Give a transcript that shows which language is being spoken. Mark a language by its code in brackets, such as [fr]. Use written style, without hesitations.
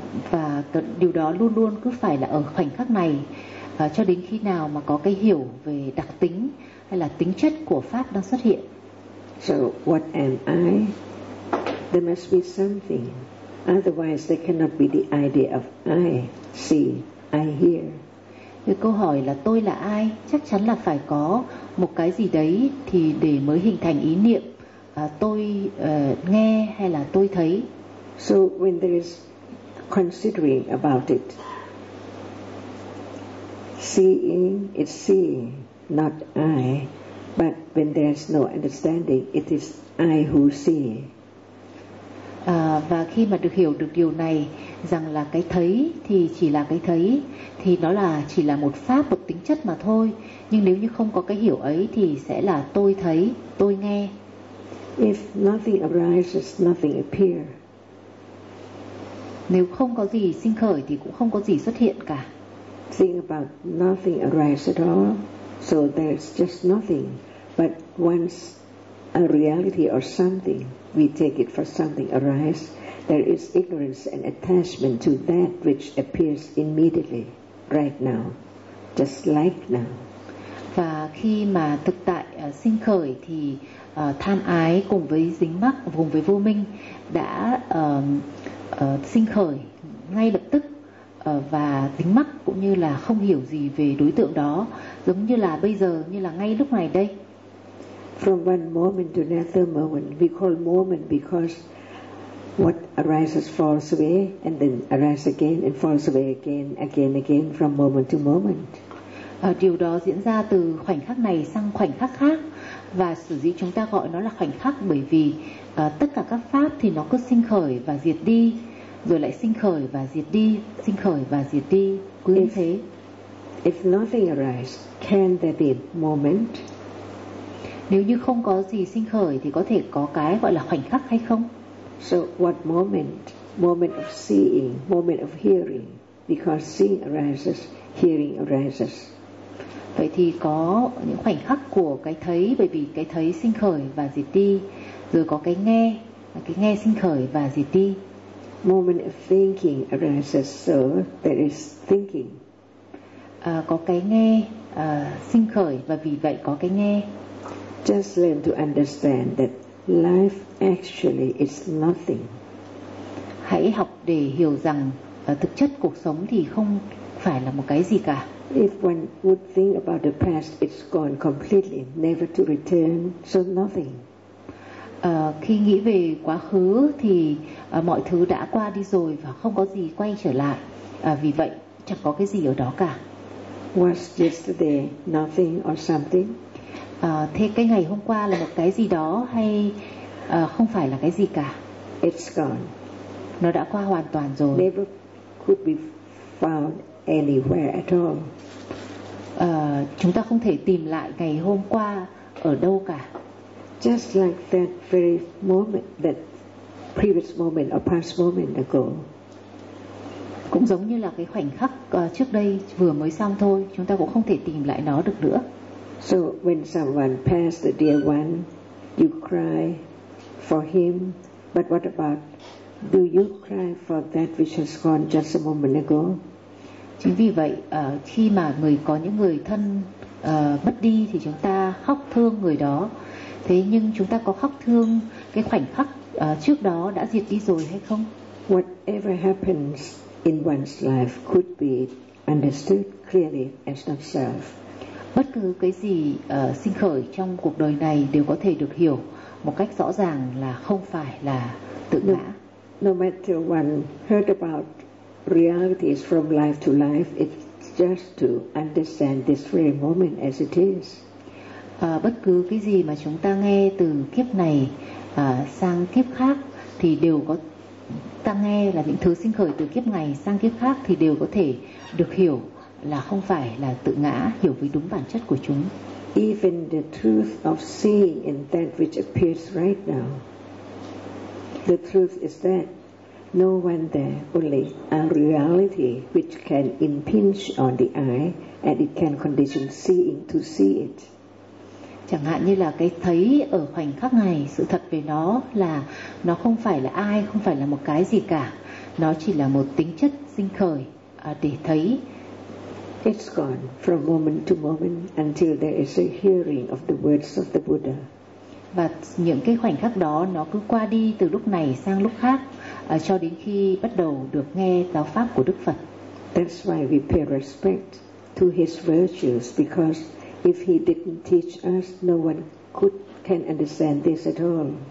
[vi] Và điều đó luôn luôn cứ phải là ở khoảnh khắc này cho đến khi nào mà có cái hiểu về đặc tính hay là tính chất của pháp đang xuất hiện. [en] So what am I? There must be something. Otherwise there cannot be the idea of I see, I hear. [vi] Thì câu hỏi là tôi là ai? Chắc chắn là phải có một cái gì đấy thì để mới hình thành ý niệm tôi nghe hay là tôi thấy. [en] So when there is considering about it, seeing is seeing, not I. But when there is no understanding, it is I who see. [vi] Và khi mà được hiểu được điều này rằng là cái thấy thì chỉ là cái thấy, thì nó là chỉ là một pháp, một tính chất mà thôi. Nhưng nếu như không có cái hiểu ấy thì sẽ là tôi thấy, tôi nghe. [en] If nothing arises, nothing appears. [vi] Nếu không có gì sinh khởi thì cũng không có gì xuất hiện cả. [en] Think about nothing arises at all, so there is just nothing. But once a reality or something, we take it for something arises, there is ignorance and attachment to that which appears immediately, right now, just like now. [vi] Và khi mà thực tại sinh khởi thì tham ái cùng với dính mắc cùng với vô minh đã sinh khởi ngay lập tức và tính mắc cũng như là không hiểu gì về đối tượng đó, giống như là bây giờ, như là ngay lúc này đây. [en] From one moment to another moment, we call moment because what arises falls away and then arises again and falls away again, again, again from moment to moment. [vi] Điều đó diễn ra từ khoảnh khắc này sang khoảnh khắc khác, và sở dĩ chúng ta gọi nó là khoảnh khắc bởi vì tất cả các pháp thì nó cứ sinh khởi và diệt đi, rồi lại sinh khởi và diệt đi, sinh khởi và diệt đi, cứ như thế. [en] If nothing arises, can there be a moment? [vi] Nếu như không có gì sinh khởi thì có thể có cái gọi là khoảnh khắc hay không? [en] So what moment? Moment of seeing, moment of hearing, because seeing arises, hearing arises. [vi] Vậy thì có những khoảnh khắc của cái thấy, bởi vì cái thấy sinh khởi và diệt đi, rồi có cái nghe sinh khởi và diệt đi. [en] Moment of thinking arises, so there is thinking. [vi] Có cái nghe sinh khởi và vì vậy có cái nghe. [en] Just learn to understand that life actually is nothing. [vi] Hãy học để hiểu rằng thực chất cuộc sống thì không phải là một cái gì cả. [en] If one would think about the past, it's gone completely, never to return, so nothing. [vi] Khi nghĩ về quá khứ thì mọi thứ đã qua đi rồi và không có gì quay trở lại. Vì vậy chẳng có cái gì ở đó cả. [en] Was yesterday nothing or something? [vi] Thế cái ngày hôm qua là một cái gì đó hay không phải là cái gì cả? [en] It's gone. [vi] Nó đã qua hoàn toàn rồi. [en] Never could be found anywhere at all. [vi] Chúng ta không thể tìm lại ngày hôm qua ở đâu cả. [en] Just like that very moment, that previous moment or past moment ago. [vi] Cũng giống như là cái khoảnh khắc trước đây vừa mới xong thôi, chúng ta cũng không thể tìm lại nó được nữa. [en] So when someone passed the dear one, you cry for him. But what about, do you cry for that which has gone just a moment ago? [vi] Chính vì vậy, khi mà người có những người thân mất đi thì chúng ta khóc thương người đó. Thế nhưng chúng ta có khóc thương cái khoảnh khắc trước đó đã diệt đi rồi hay không? [en] Whatever happens in one's life could be understood clearly as not self. [vi] Bất cứ cái gì sinh khởi trong cuộc đời này đều có thể được hiểu một cách rõ ràng là không phải là tự ngã. [en] No matter one heard about realities from life to life, it's just to understand this very moment as it is. [vi] Bất cứ cái gì mà chúng ta nghe từ kiếp này sang kiếp khác thì đều có, ta nghe là những thứ sinh khởi từ kiếp này sang kiếp khác thì đều có thể được hiểu là không phải là tự ngã, hiểu với đúng bản chất của chúng. [en] Even the truth of seeing in that which appears right now, the truth is that no one there, only a reality which can impinge on the eye and it can condition seeing to see it. [vi] Chẳng hạn như là cái thấy ở khoảnh khắc này, sự thật về nó là nó không phải là ai, không phải là một cái gì cả. Nó chỉ là một tính chất sinh khởi để thấy. [en] It's gone from moment to moment until there is a hearing of the words of the Buddha. [vi] Và những cái khoảnh khắc đó nó cứ qua đi từ lúc này sang lúc khác cho đến khi bắt đầu được nghe giáo pháp của Đức Phật. [en] That's why we pay respect to his virtues, because if he didn't teach us, no one could can understand this at all.